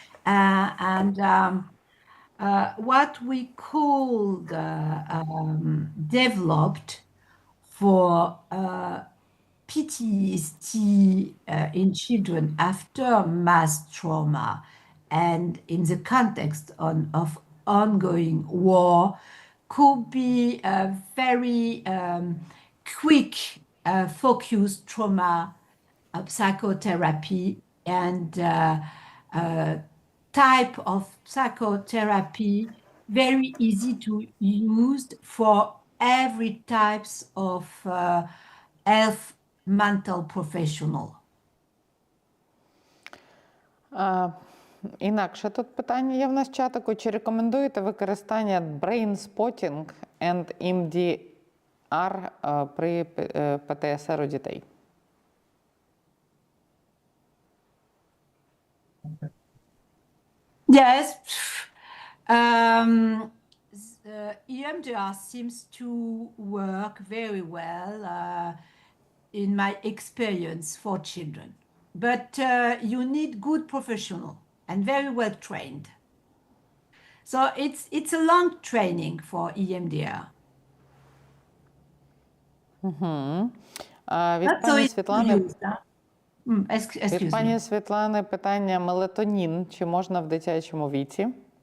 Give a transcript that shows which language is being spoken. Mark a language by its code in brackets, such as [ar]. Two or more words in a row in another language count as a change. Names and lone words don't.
[en] What we called developed for PTSD in children after mass trauma and in the context of ongoing war could be a very quick focused trauma psychotherapy and type of psychotherapy very easy to use for every types of health mental professional. [uk] Інакше тут питання є в нас чатику. Чи рекомендуєте використання [en] brain spotting and EMDR [uk] при ПТСР у дітей? [en] Yes. EMDR seems to work very well in my experience for children. But you need good professional and very well trained. So it's a long training for EMDR. [uk] Від пані Світлани. Від пані Світлани питання: мелатонін чи можна в дитячому віці?